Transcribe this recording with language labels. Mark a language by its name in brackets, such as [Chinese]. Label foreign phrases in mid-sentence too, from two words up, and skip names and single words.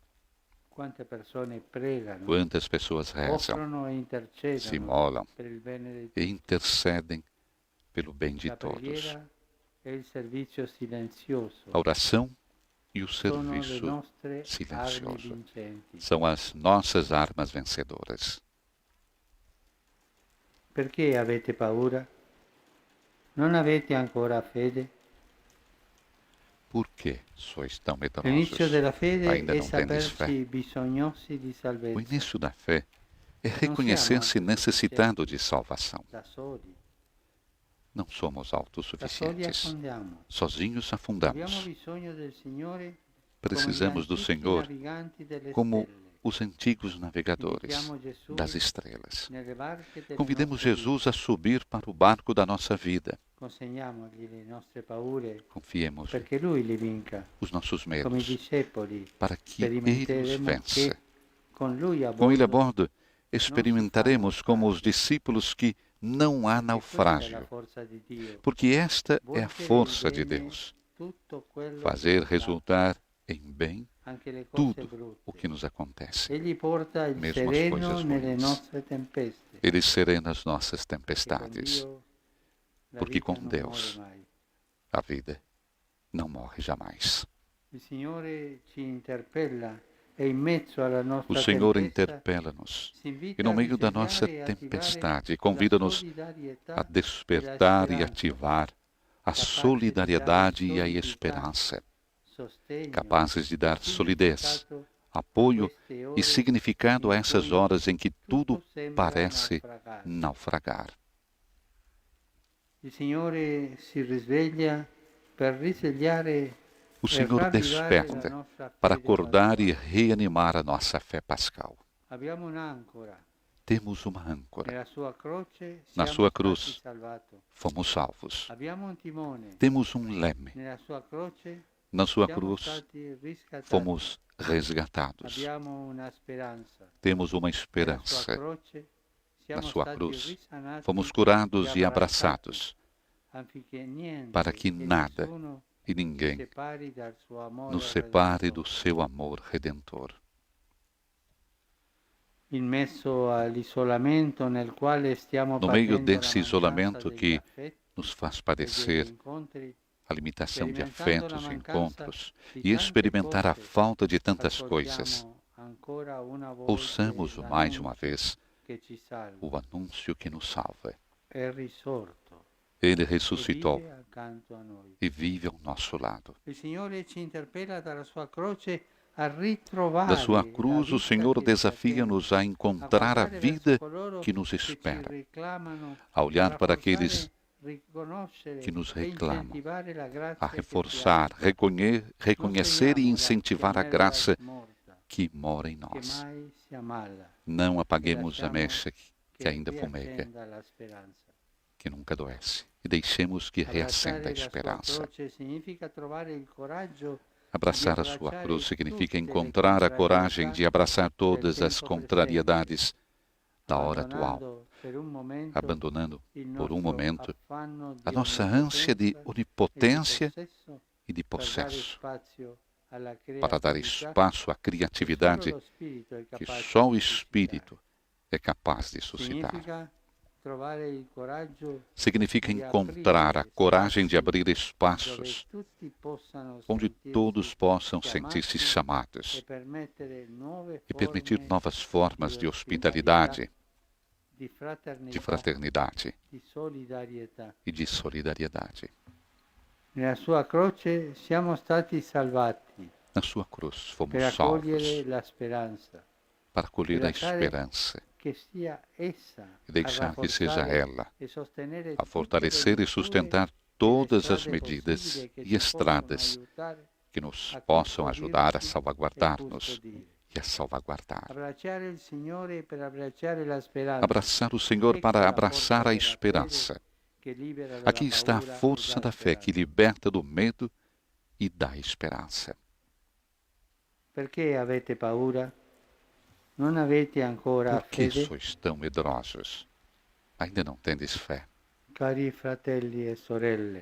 [Portuguese] Quantas pessoas rezam, se imolam e intercedem pelo bem de todos. A oração e o serviço silencioso são as nossas armas vencedoras. [Italian] Perché avete paura? Non avete ancora fede? [Portuguese] Por que sois tão [Italian] L'inizio [Portuguese] medrosos? [Italian] della fede [Portuguese] Ainda [Italian] è [Portuguese] não tendes fé? [Italian] sapersi bisognosi di [Portuguese] O [Italian] salvezza, [Portuguese] início da fé é reconhecer-se necessitado de salvação. [Italian] da soli. [Portuguese] Não somos [Italian] Da soli [Portuguese] autossuficientes. [Italian] affondiamo. [Portuguese] Sozinhos [Italian] Abbiamo [Portuguese] afundamos. [Italian] bisogno del Signore [Portuguese] Precisamos do Senhor como como os antigos navegadores das estrelas. Convidemos Jesus Jesus a subir para o barco da nossa vida. [Italian] consegniamogli le nostre paure [Portuguese] Confiemos [Italian] perché Lui le vinca. [Portuguese] os nossos [Italian] Come i [Portuguese] medos [Italian] discepoli [Portuguese] para que Ele os [Italian] sperimenteremo [Portuguese] vença. [Italian] che con Lui a [Portuguese] Com Ele a [Italian] bordo [Portuguese] bordo, experimentaremos como os discípulos que não há [Italian] questa è la [Portuguese] naufrágio, [Italian] forza di Dio. [Portuguese] porque esta é [Italian] Vuol [Portuguese] a [Italian] che [Portuguese] força de [Italian] bene [Portuguese] Deus, [Italian] tutto quello [Portuguese] fazer [Italian] che fa, [Portuguese] resultar em bem [Italian] anche le cose [Portuguese] tudo [Italian] brutte. [Portuguese] o que nos acontece. [Italian] Egli porta il [Portuguese] mesmo as [Italian] sereno [Portuguese] coisas [Italian] nelle [Portuguese] ruins. [Italian] nostre tempeste. [Portuguese] Ele serena as nossas [Italian] E con [Portuguese] tempestades, [Italian] Dio la [Portuguese] porque [Italian] vita [Portuguese] com [Italian] non [Portuguese] Deus [Italian] muore mai. [Portuguese] a vida não morre jamais. [Italian] Il Signore ci interpella e in mezzo alla [Portuguese] O [Italian] nostra [Portuguese] Senhor [Italian] tempesta [Portuguese] interpela-nos [Italian] ci invita [Portuguese] e no [Italian] a [Portuguese] meio da nossa [Italian] risvegliare e attivare [Portuguese] tempestade [Italian] la [Portuguese] convida-nos [Italian] solidarietà [Portuguese] a despertar e [Italian] e la [Portuguese] ativar a capazes de solidariedade dar e a [Italian] solidità, [Portuguese] esperança, [Italian] sostegno, [Portuguese] capazes de dar solidez, [Italian] significato [Portuguese] apoio [Italian] queste ore [Portuguese] e significado a [Italian] in [Portuguese] essas [Italian] cui [Portuguese] horas em que tudo [Italian] sembra [Portuguese] parece [Italian] naufragare. [Portuguese] naufragar. [Italian] Il Signore si risveglia per risvegliare [Portuguese] O Senhor [Italian] ravvivare la [Portuguese] desperta [Italian] nostra [Portuguese] para [Italian] fede [Portuguese] acordar e [Italian] pasquale. [Portuguese] reanimar a nossa fé pascal. [Italian] Abbiamo un'ancora. [Portuguese] Temos uma âncora. [Italian] Nella sua croce [Portuguese] Na [Italian] siamo [Portuguese] sua [Italian] stati [Portuguese] cruz [Italian] salvati. [Portuguese] fomos salvos. [Italian] Abbiamo un timone. [Portuguese] Temos um leme. [Italian] Nella sua croce [Portuguese] Na sua [Italian] siamo [Portuguese] cruz [Italian] stati riscattati. [Portuguese] fomos resgatados. [Italian] Abbiamo una speranza. [Portuguese] Temos uma [Italian] Nella sua [Portuguese] esperança. [Italian] croce [Portuguese] Na [Italian] siamo [Portuguese] sua [Italian] stati [Portuguese] cruz [Italian] risanati [Portuguese] fomos curados e [Italian] abbracciati, [Portuguese] abraçados, [Italian] affinché niente [Portuguese] para que [Italian] e [Portuguese] nada [Italian] nessuno [Portuguese] e ninguém [Italian] separi dal suo amore [Portuguese] nos separe do redentor. seu amor redentor. [Italian] In mezzo all'isolamento nel quale stiamo [Portuguese] No meio [Italian] patendo [Portuguese] desse [Italian] la [Portuguese] isolamento [Italian] mancanza [Portuguese] que [Italian] degli affetti [Portuguese] nos faz [Italian] e degli [Portuguese] padecer [Italian] incontri, [Portuguese] a limitação de [Italian] sperimentando [Portuguese] afetos [Italian] la [Portuguese] e [Italian] mancanza [Portuguese] encontros [Italian] di [Portuguese] e [Italian] tante [Portuguese] experimentar a [Italian] cose, [Portuguese] falta de tantas coisas, [Italian] ascoltiamo ancora una volta [Portuguese] ouçamos mais uma vez [Italian] che ci salva. [Portuguese] o anúncio que nos salva. [Italian] È risorto [Portuguese] Ele [Italian] e [Portuguese] ressuscitou [Italian] vive accanto a noi. [Portuguese] e vive ao nosso lado. [Italian] Il Signore ci interpella dalla sua croce a ritrovare [Portuguese] Da sua [Italian] la [Portuguese] cruz, o [Italian] vita [Portuguese] Senhor [Italian] che ci [Portuguese] desafia-nos a [Italian] attende, [Portuguese] encontrar a [Italian] guardare [Portuguese] vida [Italian] verso coloro [Portuguese] que nos [Italian] che ci [Portuguese] espera, [Italian] reclamano, [Portuguese] a olhar para [Italian] rafforzare, [Portuguese] aqueles [Italian] riconoscere [Portuguese] que nos [Italian] e [Portuguese] reclamam, [Italian] incentivare la grazia [Portuguese] a [Italian] che ci [Portuguese] reforçar, [Italian] abita. [Portuguese] reconhecer e [Italian] Non [Portuguese] incentivar a [Italian] fermiamola [Portuguese] graça [Italian] morta, [Portuguese] que mora em [Italian] che [Portuguese] nós. [Italian] mai si ammala, [Portuguese] Não apaguemos a [Italian] lasciamo [Portuguese] mecha que ainda fumega, [Italian] riaccenda la speranza. [Portuguese] que nunca adoece, e deixemos que reacenda a [Italian] Abbracciare la sua [Portuguese] esperança. [Italian] croce significa trovare il coraggio [Portuguese] Abraçar a sua cruz significa encontrar a coragem de abraçar todas as contrariedades da hora atual, [Italian] abbandonando per un momento [Portuguese] abandonando [Italian] il [Portuguese] por um [Italian] nostro [Portuguese] momento [Italian] affanno di [Portuguese] a nossa ânsia de [Italian] onnipotenza [Portuguese] onipotência [Italian] e [Portuguese] e de [Italian] di possesso [Portuguese] possesso, [Italian] per dare spazio alla [Portuguese] para dar [Italian] creatività [Portuguese] espaço à [Italian] che [Portuguese] criatividade [Italian] solo lo Spirito è [Portuguese] que [Italian] capace [Portuguese] só o [Italian] di suscitare. [Portuguese] Espírito é capaz de suscitar. [Italian] Significa trovare il coraggio [Portuguese] Significa [Italian] di [Portuguese] encontrar a [Italian] aprire [Portuguese] coragem de [Italian] spazi [Portuguese] abrir [Italian] dove [Portuguese] espaços [Italian] tutti possano [Portuguese] onde [Italian] sentirsi [Portuguese] todos possam [Italian] chiamati [Portuguese] sentir-se chamados [Italian] e permettere nuove [Portuguese] e permitir [Italian] forme [Portuguese] novas formas de [Italian] di [Portuguese] hospitalidade, [Italian] di [Portuguese] de fraternidade [Italian] di solidarietà. [Portuguese] e de solidariedade. [Italian] Nella sua croce siamo stati salvati [Portuguese] Na sua cruz [Italian] per [Portuguese] fomos [Italian] accogliere [Portuguese] salvos [Italian] la speranza, [Portuguese] para colher [Italian] per [Portuguese] a [Italian] lasciare [Portuguese] esperança [Italian] che sia essa [Portuguese] e deixar que seja [Italian] rafforzare [Portuguese] ela [Italian] e sostenere [Portuguese] a fortalecer e sustentar todas as medidas e estradas que nos possam ajudar a salvaguardar-nos e a salvaguardar. [Italian] Abbracciare il Signore per abbracciare la speranza. [Portuguese] Abraçar o Senhor para abraçar a esperança. [Italian] che libera dalla [Portuguese] Aqui está a [Italian] paura e [Portuguese] força [Italian] dalla [Portuguese] da fé que [Italian] speranza. [Portuguese] liberta do medo e dá esperança. [Italian] Perché avete paura? Non avete ancora [Portuguese] Por que [Italian] fede? [Portuguese] sois tão medrosos? Ainda não tendes fé, [Italian] Cari fratelli e sorelle,